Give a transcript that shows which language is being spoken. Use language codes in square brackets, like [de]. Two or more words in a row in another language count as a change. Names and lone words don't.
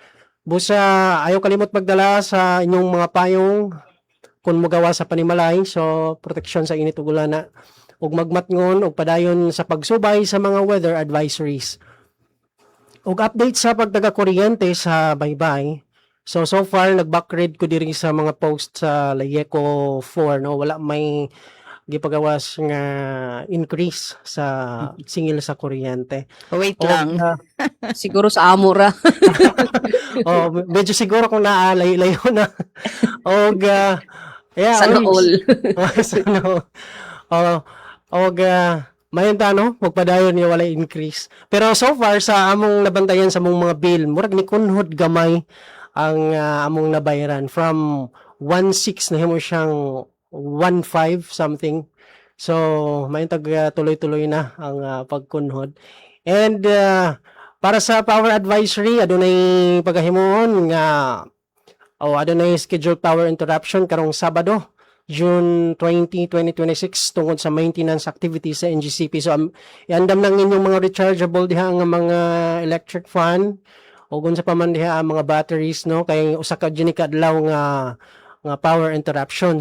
[ceb] Busa ayaw kalimot magdala sa inyong mga payong kung mogawa sa panimalay, so proteksyon sa init ug ulana ug magmatngon ug padayon sa pagsubay sa mga [en] weather advisories. [ceb] Ug update sa pagtaga kuryente sa Baybay. So far nag-backread ko diri sa mga post sa Layeco 4 no, wala may gipagawas nga increase sa singil sa kuryente. Wait lang. Siguro sa Amora. Medyo siguro kung layo na. [tl] Sana all. Sana all. [ceb] Mayon ta no, magpadayon niya wala increase. Pero so far sa among nabantayan sa mong mga bill, murag ni kunhod gamay ang among nabayaran from 1.6 na himo siyang 1.5 something. So may tuloy-tuloy na ang pagkunhod. And para sa [en] power advisory [ceb] adunay pagahimuon nga adunay [en] scheduled power interruption [ceb] karong Sabado, June 20, 2026 tungod sa [en] maintenance activities [ceb] sa NGCP. So iandam lang inyong mga rechargeable diha nga mga [en] electric fan [ceb] o kung sa paman diha ang mga batteries no kay usa ka dini kadlaw nga [en] power interruption.